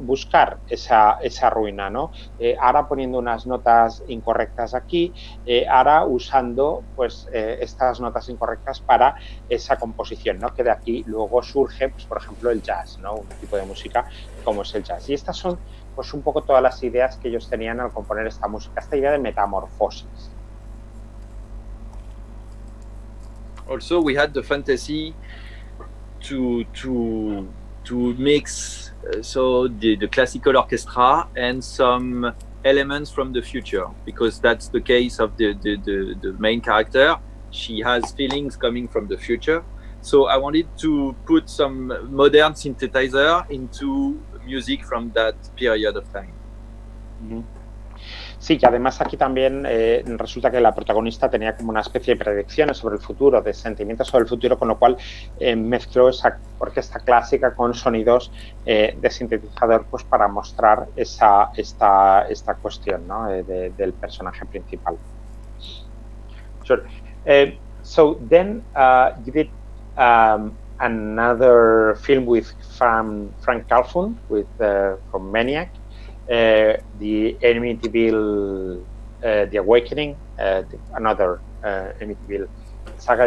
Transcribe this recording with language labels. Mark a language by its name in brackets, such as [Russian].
[Spanish] Buscar esa ruina, ¿no? Ahora poniendo unas notas incorrectas aquí, ahora usando pues estas notas incorrectas para esa composición, ¿no? Que de aquí luego surge, pues, por ejemplo, el jazz, ¿no? Un tipo de música como es el jazz. Y estas son pues un poco todas las ideas que ellos tenían al componer esta música, esta idea de metamorfosis. [English] Also, we had the fantasy to to mix so the classical orchestra and some elements from the future, because that's the case of the main character. She has feelings coming from the future. So I wanted to put some modern synthesizer into music from that period of time. Mm-hmm. [Spanish] Sí, que además aquí también resulta que la protagonista tenía como una especie de predicciones sobre el futuro, de sentimientos sobre el futuro, con lo cual mezcló esa orquesta clásica con sonidos de sintetizador, pues para mostrar esta cuestión, ¿no? Del personaje principal. [English] Sure. So then you did another film with Frank Calhoun from Maniac. The Amityville, The Awakening, another Amityville saga.